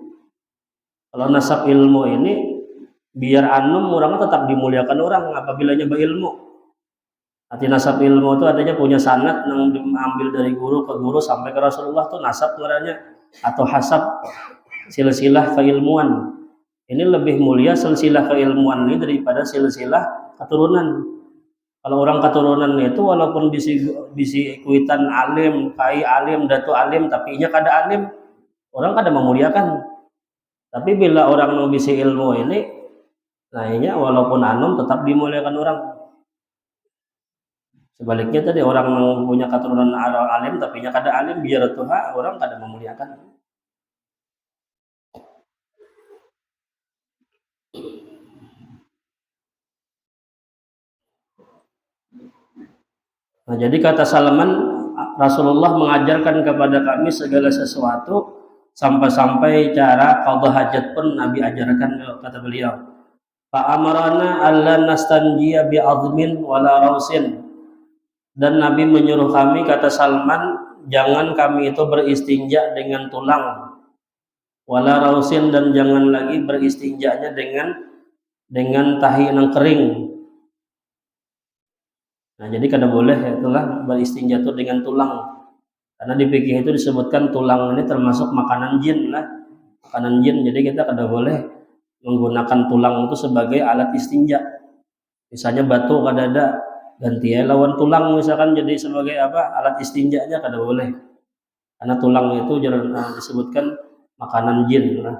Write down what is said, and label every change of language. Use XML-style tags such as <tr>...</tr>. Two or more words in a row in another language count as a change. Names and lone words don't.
<id>Kalau nasab ilmu ini biar orangnya tetap dimuliakan orang apabila nyoba ilmu. Arti nasab ilmu itu artinya punya sanad yang diambil dari guru ke guru sampai ke Rasulullah, itu nasab namanya, atau hasab silsilah keilmuan. Ini lebih mulia silsilah keilmuan ini daripada silsilah keturunan.</id> <bjn>Kalau orang keturunan itu walaupun bisi kuitan alim, kai alim, datu alim, tapi inya kada alim, orang kada memuliakan. Tapi bila orang mau bisi ilmu ini, nah inya walaupun anom tetap dimuliakan orang. Sebaliknya tadi orang yang punya keturunan alim tapi inya kada alim, biar tuha orang kada memuliakan.</bjn> <id>Nah, jadi kata Salman, Rasulullah mengajarkan kepada kami segala sesuatu sampai-sampai cara qadha hajat pun Nabi ajarkan, kata beliau.</id> <ar>Fa amarana alla nastanjiya bi azmin wala rausin.</ar> <id>Dan Nabi menyuruh kami, kata Salman, jangan kami itu beristinja dengan tulang,</id> <ar>wala rausin,</ar> <id>dan jangan lagi beristinjanya dengan tahi yang kering.</id> <bjn>Nah, jadi kada boleh itulah beristinja itu dengan tulang.</bjn> <id>Karena di fikih itu disebutkan tulang ini termasuk makanan jin lah. Makanan jin, jadi kita kada boleh menggunakan tulang itu sebagai alat istinja.</id> <bjn>Misalnya batu kada ada, ganti lawan tulang misalkan jadi sebagai alat istinjanya, kada boleh.</bjn> <id>Karena tulang itu disebutkan makanan jin lah.</id>